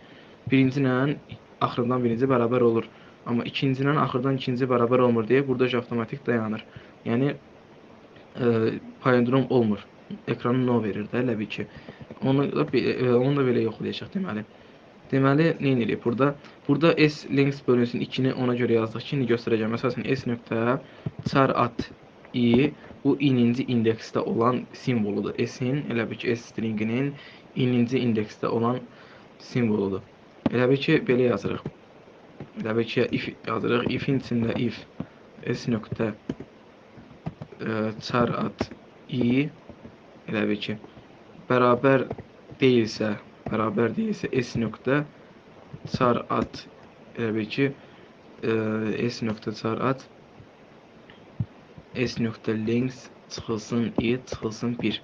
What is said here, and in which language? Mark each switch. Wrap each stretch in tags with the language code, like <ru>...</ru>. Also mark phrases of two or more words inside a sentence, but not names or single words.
<az>Birinci ilə axırdan birinci bərabər olur. Amma ikinci ilə axırdan ikinci bərabər olmur deyə burada avtomatik dayanır. Yəni palindrom olmur. Ekranı no verir də, elə bil ki. Onu da belə yoxlayacaq deməli. Deməli, nə edirik burada? Burada S length bölünsün 2-ni ona görə yazdıq ki, indi göstərəcəm. Məsələn, S nöqtə</az> <en>char at</en> <az>i bu ininci indeksdə olan simvoludur. S-in, elə bil ki, S stringinin ininci indeksdə olan simvoludur. Elə bil ki, belə yazırıq. Elə bil ki, if yazırıq. If-in içində if S nöqtə</az> <en>char at</en> <az>i elə bil ki, bərabər deyilsə s nöqtə</az> <en>char at</en> <az>elə bil ki, s nöqtə</az> <en>char at</en> <az>s nöqtə length çıxılsın i çıxılsın 1.</az>